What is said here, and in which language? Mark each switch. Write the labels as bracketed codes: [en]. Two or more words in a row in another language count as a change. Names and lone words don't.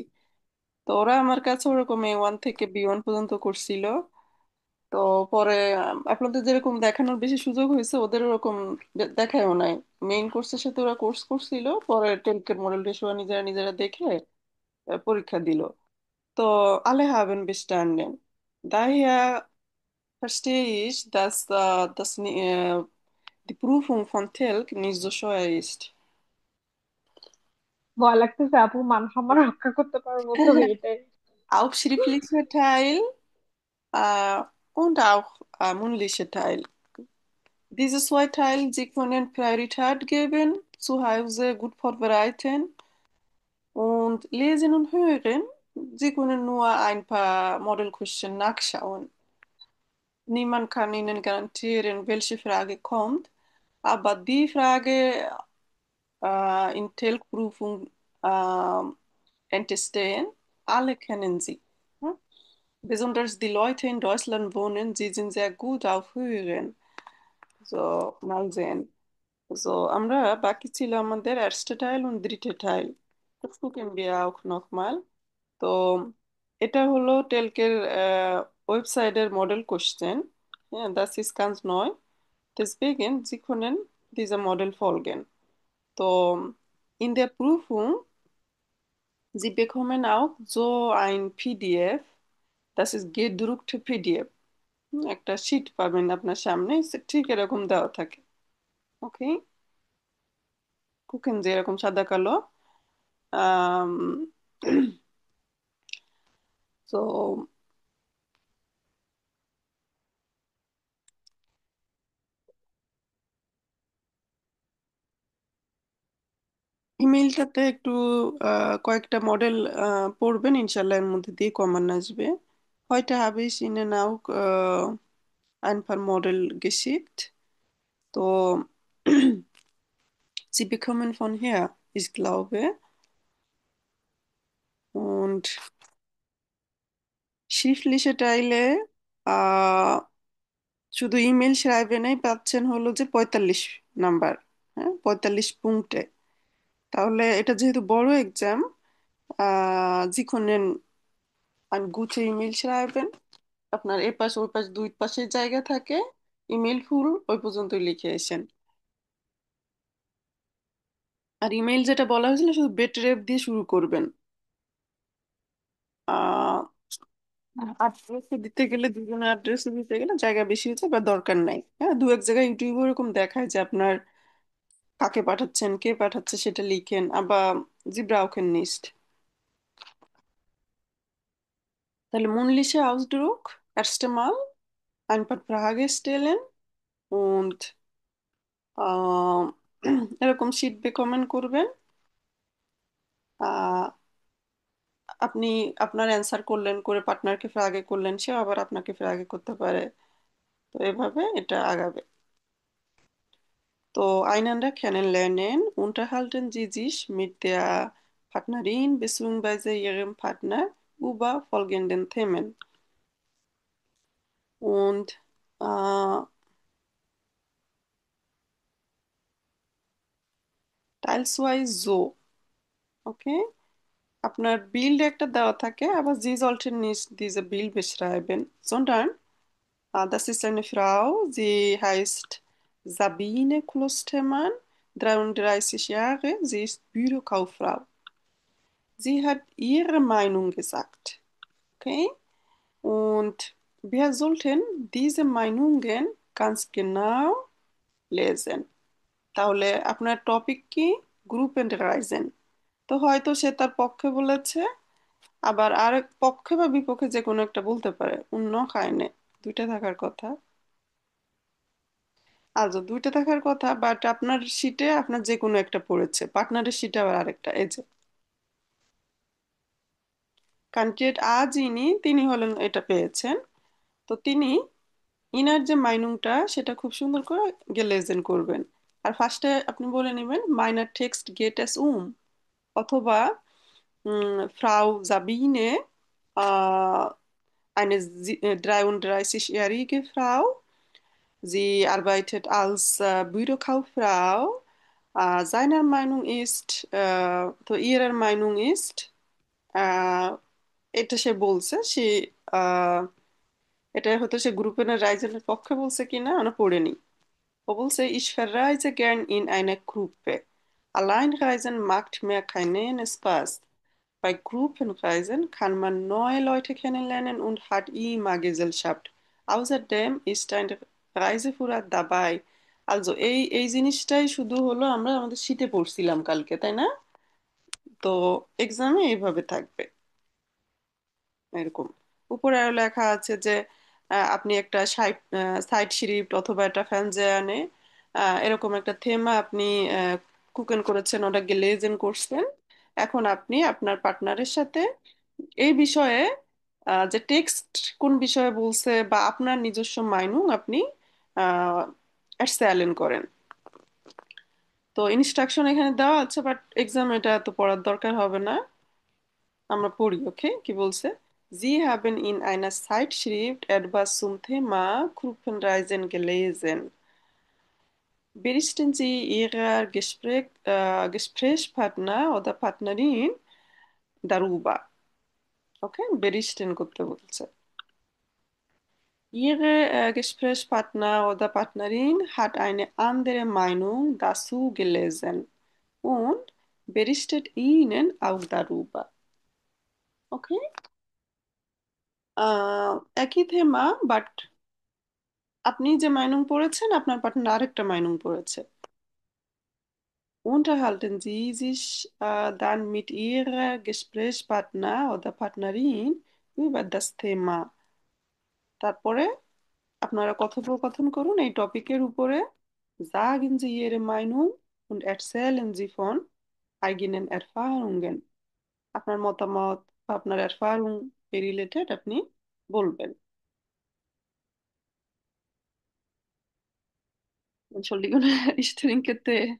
[bn] তো ওরা আমার কাছে ওরকম A1 থেকে B1 পর্যন্ত করছিল। তো পরে আপনাদের যেরকম দেখানোর বেশি সুযোগ হয়েছে, ওদের ওরকম দেখায়ও নাই। মেইন কোর্সের সাথে ওরা কোর্স করছিল, পরে টেলকের মডেল টেস্ট ওরা নিজেরা নিজেরা দেখে পরীক্ষা দিল। [de] তো alle haben bestanden. Daher verstehe ich, dass die Prüfung von Telk nicht so schwer ist. [bn] ভয় লাগতেছে আপু, মান সম্মান রক্ষা করতে পারবো তো এটাই। [de] Auch schriftlicher Teil äh, und auch mündlicher Teil. Diese zwei Teile, Sie können Priorität geben, zu Hause gut vorbereiten und lesen und hören. Sie können nur ein paar Model Question nachschauen. Niemand kann Ihnen garantieren, welche Frage kommt, aber die Frage in Telprüfung äh, entstehen, alle kennen sie. Hm? Besonders die Leute in Deutschland wohnen, sie sind sehr gut auf Hören. So, mal sehen. So, [bn] আমরা বাকি ছিল আমাদের [de] erste Teil und dritte Teil. Das gucken wir auch nochmal. [bn] তো এটা হলো টেলকের ওয়েবসাইটের মডেল কোশ্চেন। হ্যাঁ, [de] das ist ganz neu. Deswegen, Sie können diese Modell folgen. তো in der Prüfung, Sie bekommen auch so ein PDF, das ist gedruckte PDF. [bn] একটা শিট পাবেন আপনার সামনে, ঠিক এরকম দেওয়া থাকে। ওকে, কুকেন যে এরকম সাদা কালো। আম, তো ইমেইলটাতে একটু কয়েকটা মডেল পড়বেন, ইনশাল্লাহ এর মধ্যে দিয়ে কমন আসবে। [de] Heute habe ich Ihnen auch ein paar Model geschickt. তো Sie bekommen von her, ich glaube. Und schriftliche Teile, [bn] আহ, শুধু ইমেল schreiben-এই পাচ্ছেন হলো যে 45 নাম্বার। হ্যাঁ, 45 পুংটে। তাহলে এটা যেহেতু বড় এক্সাম, [de] Sie können eine gute E-Mail schreiben. [bn] আপনার এ পাশ ওই পাশ দুই পাশে জায়গা থাকে, ইমেল ফুল ওই পর্যন্তই লিখে আসেন। আর ইমেল যেটা বলা হয়েছিল, শুধু বেটরেপ দিয়ে শুরু করবেন। আহ অ্যাড্রেস দিতে গেলে, দুজনের অ্যাড্রেস দিতে গেলে জায়গা বেশি হচ্ছে বা দরকার নাই। হ্যাঁ, দু এক জায়গায় ইউটিউবে এরকম দেখায় যে আপনার কাকে পাঠাচ্ছেন, কে পাঠাচ্ছে সেটা লিখেন, আবার [de] Sie brauchen nicht. তাহলে mündliche Ausdruck, erste Mal ein paar Fragen stellen und [bn] আহ, এরকম শিট কমেন্ট করবেন। আহ, আপনি আপনার অ্যান্সার করলেন, করে পার্টনারকে ফ্রাগে করলেন, সে আবার আপনাকে ফ্রাগে করতে পারে। তো এভাবে এটা আগাবে। [de] তো einander kennenlernen, unterhalten Sie sich mit der Partnerin bzw. Ihrem Partner über folgenden Themen. Und Teil 2 so, okay? [bn] আপনার বিল্ড একটা দেওয়া থাকে, [de] aber Sie sollten nicht diese Bild beschreiben, sondern das ist eine Frau, sie heißt Sabine Klostermann, 33 Jahre, sie ist Bürokauffrau. Sie hat ihre Meinung gesagt, okay? Und wir sollten diese Meinungen ganz genau lesen. [bn] তাহলে আপনার টপিক কি? [de] Gruppe und Reisen. [bn] তো হয়তো সে তার পক্ষে বলেছে, আবার আরেক পক্ষে বা বিপক্ষে যে কোনো একটা বলতে পারে। অন্য কাহিনী, দুইটা থাকার কথা। আচ্ছা, দুইটা থাকার কথা, বাট আপনার শিটে আপনার যে কোনো একটা পড়েছে, পার্টনারের শিটে আবার আরেকটা। এই যে ক্যান্ডিডেট আ যিনি, তিনি হলেন এটা পেয়েছেন। তো তিনি ইনার যে মাইনুংটা সেটা খুব সুন্দর করে গেলেজেন করবেন। আর ফার্স্টে আপনি বলে নেবেন [de] meiner Text geht es [bn] অথবা [de] Frau Sabine eine 33-jährige Frau. Sie arbeitet als Bürokauffrau. Seiner Meinung ist, তো ihrer Meinung ist, [bn] আহ, এটা সে বলছে সে আহ, এটা হয়তো সে গ্রুপের রাইজেনের পক্ষে বলছে কিনা আমরা পড়িনি। ও বলছে [de] ich verreise gern in einer Gruppe. Allein reisen macht mir keinen Spaß. Bei Gruppenreisen kann man neue Leute kennenlernen und hat immer Gesellschaft. Außerdem ist ein Reiseführer dabei. [bn] Also এই জিনিসটাই শুধু হলো আমরা আমাদের শীতে পড়ছিলাম কালকে, তাই না? তো এক্সামে এইভাবে থাকবে এরকম। উপরে আরো লেখা আছে যে আপনি একটা সাইট স্ক্রিপ্ট অথবা একটা ফ্যানজানে এরকম একটা থেমা আপনি কুকেন করেছেন, ওটা গ্লেজেন করছেন। এখন আপনি আপনার পার্টনারের সাথে এই বিষয়ে যে টেক্সট কোন বিষয়ে বলছে বা আপনার নিজস্ব মাইনুং আপনি এরসালেন করেন। তো ইনস্ট্রাকশন এখানে দেওয়া আছে, বাট এক্সাম এটা এত পড়ার দরকার হবে না। আমরা পড়ি, ওকে, কি বলছে? [de] Sie haben in einer Zeitschrift etwas zum Thema Gruppenreisen gelesen. Berichten Sie Ihrer Gesprächspartner oder Partnerin darüber. [bn] Okay, berichten করতে বলছে। [de] Ihre Gesprächspartner oder Partnerin hat eine andere Meinung dazu gelesen und berichtet Ihnen auch darüber. Okay? [bn] একই থেমা, বাট আপনি যে মাইনুং পড়েছেন আপনার পার্টনার আরেকটা মাইনুং পড়েছে। [de] Unterhalten Sie sich dann mit Ihrer Gesprächspartner oder Partnerin über das Thema. [bn] তারপরে আপনারা কথোপকথন করুন এই টপিকের উপরে। [de] Sagen Sie Ihre Meinung und erzählen Sie von eigenen Erfahrungen. [bn] আপনার মতামত বা আপনার এরফারুং এ রিলেটেড আপনি বলবেন। [de] Entschuldigung, ich trinke Tee.